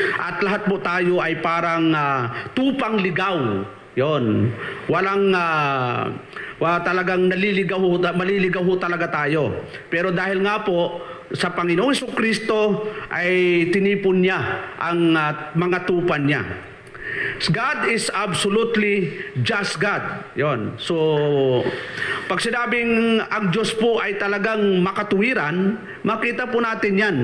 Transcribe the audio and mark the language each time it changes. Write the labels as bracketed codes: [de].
[tl] At lahat po tayo ay parang tupang ligaw. Yon. Walang talagang maliligaw talaga tayo. Pero dahil nga po sa Panginoong Jesucristo ay tinipon niya ang mga tupan niya. [en] God is absolutely just God. [tl] Yon. So, pag sinabing ang Diyos po ay talagang makatuwiran, makita po natin yan.